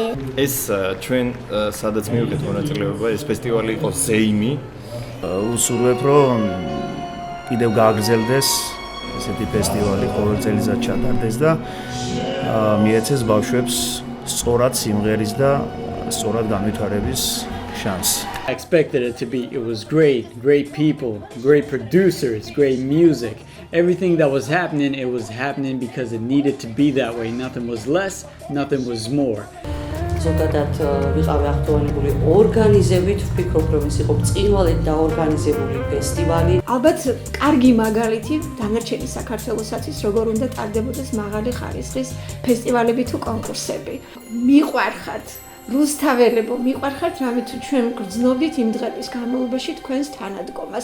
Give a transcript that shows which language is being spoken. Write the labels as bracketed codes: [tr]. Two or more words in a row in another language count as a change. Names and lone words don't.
[ka] ეს ჩვენ სადაც მივიღეთ მონაწილეობა, ეს ფესტივალი იყო ზეიმი. უსურვებ რომ კიდევ გააგრძელდეს ესეთი ფესტივალი ყოველ წელიწად ჩატარდეს და მიეცეს ბავშვებს სწორად სიმღერის და სწორად განვითარების შანსი. [en] I expected it to be. It was great people, great producers, great music. Everything that was happening, it was happening because it needed to be that way. Nothing was less, nothing was more. [ka] ზოგადად ვიყავი აღტოვანებული ორგანიზებით, ვფიქრობ, რომ ეს იყო ბრწყინვალედ დაორგანიზებული ფესტივალი. ალბათ კარგი მაგალითი დანარჩენი საქართველოსაც ის როგორ უნდა ტარდებოდეს მაღალი ხარისხის ფესტივალები თუ კონკურსები. მიყვარხართ რუსთაველებო, მიყვარხართ რამე თუ ჩვენ გრძნობდით იმ დღების განმავლობაში თქვენს თანადგომას.